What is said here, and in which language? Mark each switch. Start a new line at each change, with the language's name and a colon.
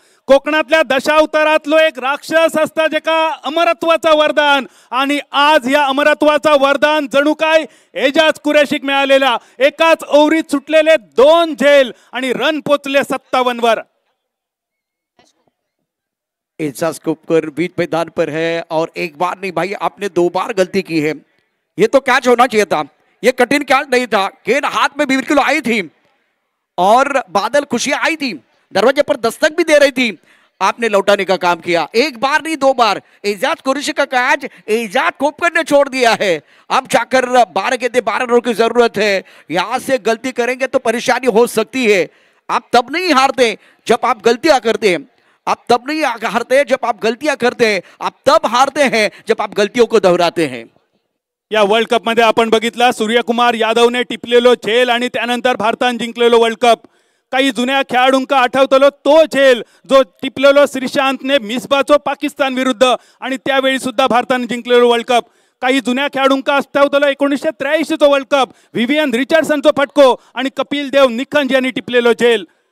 Marathi: कोकणातल्या दशावतारातलो एक राक्षस असता जेका अमरत्वाचा वरदान, आणि आज या अमरत्वाचा वरदान जणू काय एजाज कुरेशीक मिळालेला. एकाच ओव्हरीत सुटलेले 2 झेल आणि रन पोचले 57 वर.
Hindi: एजाज कोपकर बीच मैदान पर है और एक बार नहीं भाई, आपने 2 बार गलती की है. ये तो कैच होना चाहिए था, ये कठिन कैच नहीं था. गेंद हाथ में भी बिल्कुल आई थी और बादल खुशियां आई थी, दरवाजे पर दस्तक भी दे रही थी. आपने लौटाने का काम किया, 1 बार नहीं 2 बार. एजाज कुरैशी का कैच एजाज कोपकर ने छोड़ दिया है. अब जाकर 12 गेंदें 12 रनों की जरूरत है. यहां से गलती करेंगे तो परेशानी हो सकती है. आप तब नहीं हारते जब आप गलतियां करते हैं, आप तब नहीं हारते जब आप गलतियां करते हैं, आप तब हारते हैं जब आप गलतियों को दोहराते हैं.
Marathi: या वर्ल्ड कप मध्ये आपण बघितला सूर्यकुमार यादवने टिपलेलो झेल आणि त्यानंतर भारताने जिंकलेलो वर्ल्ड कप. काही जुन्या खेळाडूंका आठवतलो तो झेल जो टिपलेलो श्रीशांतने मिसबाचो पाकिस्तान विरुद्ध आणि त्यावेळी सुद्धा भारताने जिंकलेलो वर्ल्ड कप. काही जुन्या खेळाडूंका आठवतलो 1983 चो वर्ल्ड कप, व्हिवियन रिचर्डसनचो फटको आणि कपिल देव निखंज यांनी टिपलेलो झेल.